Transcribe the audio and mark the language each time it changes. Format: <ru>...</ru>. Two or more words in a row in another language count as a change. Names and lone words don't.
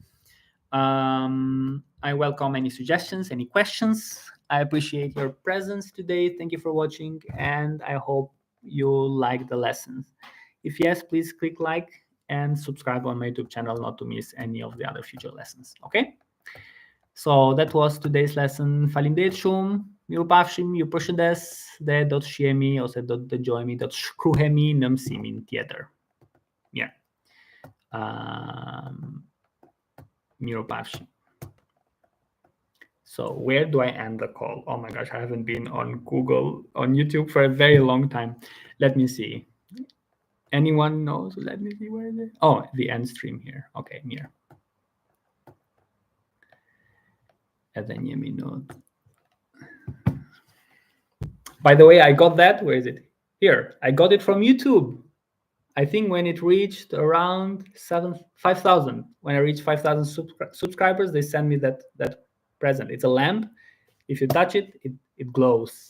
<en>I welcome any suggestions, any questions. I appreciate your presence today. Thank you for watching, and I hope you like the lessons. If yes, please click like and subscribe on my YouTube channel not to miss any of the other future lessons. Okay? So that was today's lesson.</en> <sq>Faleminderit shumë. Miru pafshim, ju përshëndes dhe do të shihemi ose do të dëgjojemi, do të shkruhemi në mësimin tjetër. Mirë. Miru pafshim.</sq> <en>So where do I end the call? Oh my gosh, I haven't been on Google, on YouTube for a very long time. Let me see. Anyone knows? Let me see, where is it? Oh, the end stream here. Okay, here.</en> <sq>Edhe një minut.</sq> <en>By the way, I got that. Where is it? Here. I got it from YouTube. I think when it reached around 5,000, when I reached 5,000 subscribers, they sent me that present. It's a lamp. If you touch it, it glows.</en>